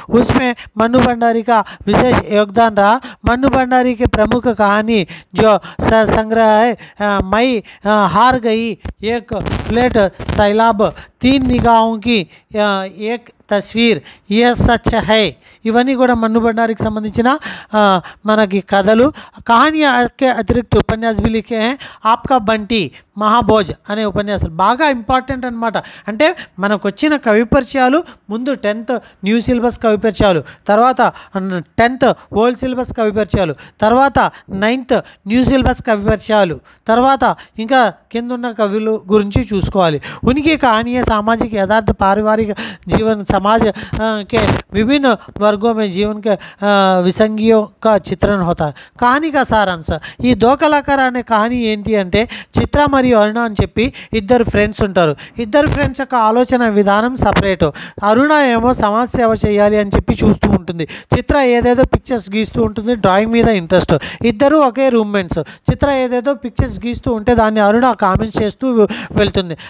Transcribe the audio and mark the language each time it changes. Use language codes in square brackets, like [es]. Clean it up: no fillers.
[hi] उसमें मन्नू भंडारी का विशेष योगदान रहा. मन्नू भंडारी के प्रमुख कहानी जो संग्रह है मई हार गई, एक प्लेट सैलाब, 3 निगाहों की एक तस्वीर, यह सच है, [te] ఇవన్నీ కూడా మన్ను బండారికి సంబంధించిన మనకి కథలు. [hi] కహానియా के अतिरिक्त उपन्यास भी लिखे हैं. [te] आपका बंटी, మహాభోజ్ అనే ఉపన్యాసాలు బాగా ఇంపార్టెంట్ అనమాట. అంటే మనకు వచ్చిన కవి పరిచయాలు ముందు 10th న్యూ సిలబస్ కవి పరిచయాలు, తర్వాత 10th ఓల్డ్ సిలబస్ కవి పరిచయాలు, తర్వాత 9th న్యూ సిలబస్ కవి పరిచయాలు, తర్వాత ఇంకా కింద ఉన్న కవులు గురించి చూసుకోవాలి. [hi] उनकी कहानियाँ सामाजिक यथार्थ, पारिवारिक जीवन, समाज के विभिन्न वर्गों में जीवन के विसंगियों का चित्रण होता है. कहानी का सारांश. [te] ఈ దో కళాకార్ అనే కహానీ ఏంటి అంటే చిత్ర మరియు మరియు అరుణ అని చెప్పి ఇద్దరు ఫ్రెండ్స్ ఉంటారు. ఇద్దరు ఫ్రెండ్స్ యొక్క ఆలోచన విధానం సపరేటు. అరుణ ఏమో సమాజ సేవ చేయాలి అని చెప్పి చూస్తూ ఉంటుంది. చిత్ర ఏదేదో పిక్చర్స్ గీస్తూ ఉంటుంది, డ్రాయింగ్ మీద ఇంట్రెస్ట్. ఇద్దరు ఒకే రూమ్మేట్స్. చిత్ర ఏదేదో పిక్చర్స్ గీస్తూ ఉంటే దాన్ని అరుణ కామెంట్స్ చేస్తూ వెళ్తుంది.